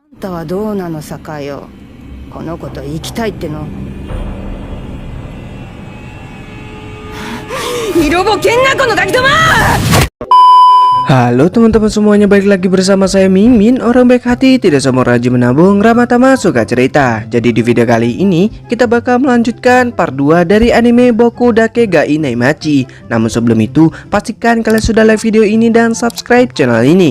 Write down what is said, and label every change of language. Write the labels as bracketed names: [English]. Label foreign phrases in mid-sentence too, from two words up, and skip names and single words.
[Japanese] たはどうなのさかよ。この子と行きたいっての。 Irobo kenga kono gaki doma! [Indonesian] Halo teman-teman semuanya, balik lagi bersama saya Mimin, orang baik hati, tidak semua rajin menabung, ramah tamah, suka cerita. Jadi di video kali ini kita bakal melanjutkan part 2 dari anime Boku Dake ga Inaimachi. Namun sebelum itu pastikan kalian sudah like video ini dan subscribe channel ini.